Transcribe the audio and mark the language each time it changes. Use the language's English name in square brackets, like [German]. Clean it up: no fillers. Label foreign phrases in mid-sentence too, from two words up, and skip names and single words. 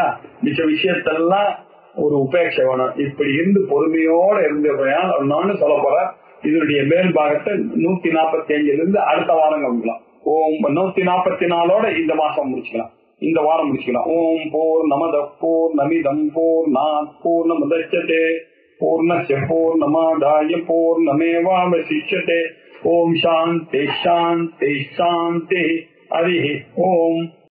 [Tamil] மிச்ச விஷயத்தெல்லாம் ஒரு உபேட்சை வேணும். இப்படி இருந்து பொறுமையோட இருந்து நானும் சொல்ல போறேன். இதனுடைய மேல் பாகத்தை 145 இருந்து அடுத்த வாரம் கவனிக்கலாம். [Sanskrit] ஓம் [Tamil] 144ஓட இந்த மாசம் முடிச்சுக்கலாம், இந்த வாரம் முடிச்சுக்கலாம். [Sanskrit] ॐ पूर्णमदः पूर्णमिदं पूर्णात् पूर्णमुदच्यते पूर्णस्य पूर्णमादाय पूर्णमेवावशिष्यते. ॐ शान्तिः शान्तिः शान्तिः. हरि ॐ.